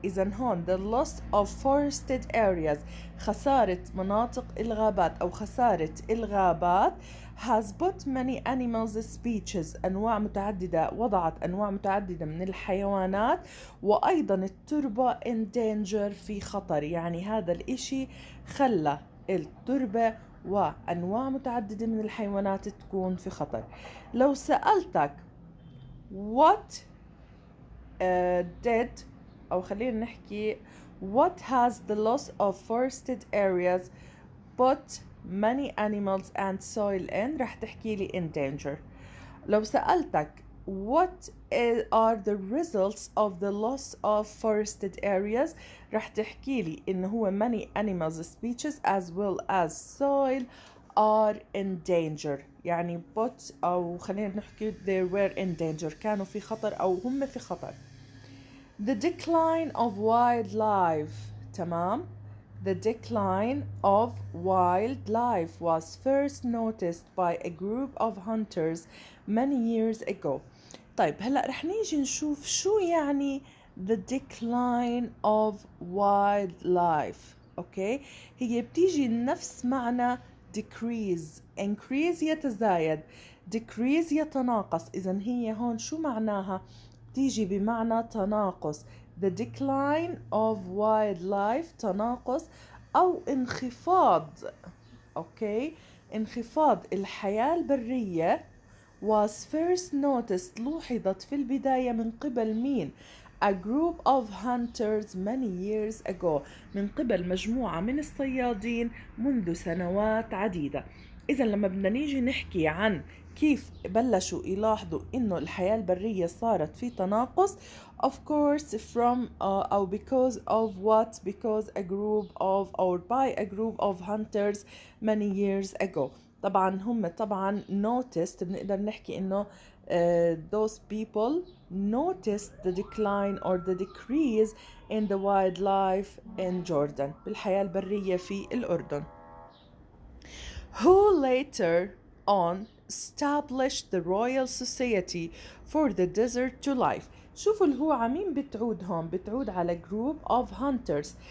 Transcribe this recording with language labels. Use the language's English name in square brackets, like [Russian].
[Arabic] إذن هون [English] the loss of forested areas [Arabic] خسارة مناطق الغابات أو خسارة الغابات [English] has put many animals species [Arabic] أنواع متعددة، وضعت أنواع متعددة من الحيوانات وأيضا التربة [English] in danger [Arabic] في خطر. يعني هذا الإشي خلى التربة وأنواع متعددة من الحيوانات تكون في خطر. لو سألتك [English] what did [Arabic] أو خلينا نحكي [English] what has the loss of forested areas put many animals and soil in، [Arabic] رح تحكي لي [English] in danger. [Arabic] لو سألتك [English] what are the results of the loss of forested areas، [Arabic] رح تحكي لي إنه هو [English] many animals species as well as soil are in danger. [Arabic] يعني put أو خلينا نحكي [English] they were in danger، [Arabic] كانوا في خطر أو هم في خطر. [English] The decline of wildlife. [Arabic] تمام. [English] The decline of wildlife was first noticed by a group of hunters many years ago. [Arabic] طيب هلأ رح نيجي نشوف شو يعني [English] the decline of wildlife. [Arabic] أوكي، هي بتيجي نفس معنى decrease. increase يتزايد، decrease يتناقص. إذن هي هون شو معناها؟ تيجي بمعنى تناقص. [English] the decline of wildlife [Arabic] تناقص أو انخفاض. أوكي، انخفاض الحياة البرية [English] was first noticed [Arabic] لوحظت في البداية من قبل مين؟ [English] a group of hunters many years ago، [Arabic] من قبل مجموعة من الصيادين منذ سنوات عديدة. إذا لما بدنا نيجي نحكي عن كيف بلشوا يلاحظوا إنه الحياة البرية صارت في تناقص [English] of course from أو because of what because a group of or by a group of hunters many years ago. [Arabic] طبعا هم طبعا [English] noticed [Arabic] بنقدر نحكي إنه [English] those people noticed the decline or the decrease in the wildlife in Jordan، [Arabic] بالحياة البرية في الأردن. [English] Who later on established the Royal Society for the Desert to Life. [Arabic] شوفوا اللي هو عمين بتعود هون، بتعود على [English] group of hunters.